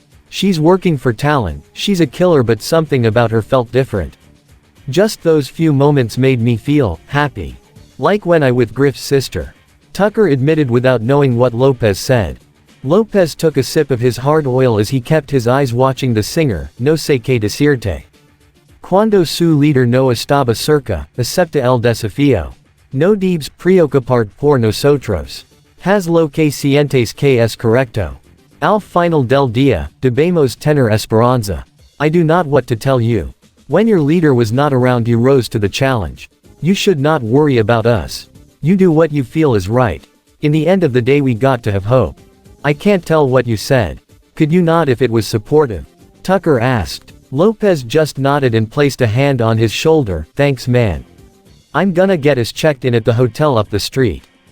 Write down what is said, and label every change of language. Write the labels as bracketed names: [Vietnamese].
[English] She's working for Talon, she's a killer, but something about her felt different. Just those few moments made me feel happy. Like when I with Griff's sister. Tucker admitted without knowing what Lopez said. Lopez took a sip of his hard oil as he kept his eyes watching the singer, [Spanish] no sé qué decirte. Cuando su líder no estaba cerca, acepta el desafío. No debes preocupar por nosotros. Haz lo que sientes que es correcto. Al final del día, debemos tener esperanza. [English] I do not what to tell you. When your leader was not around, you rose to the challenge. You should not worry about us. You do what you feel is right. In the end of the day we got to have hope. I can't tell what you said. Could you nod if it was supportive? Tucker asked. Lopez just nodded and placed a hand on his shoulder. Thanks man. I'm gonna get us checked in at the hotel up the street.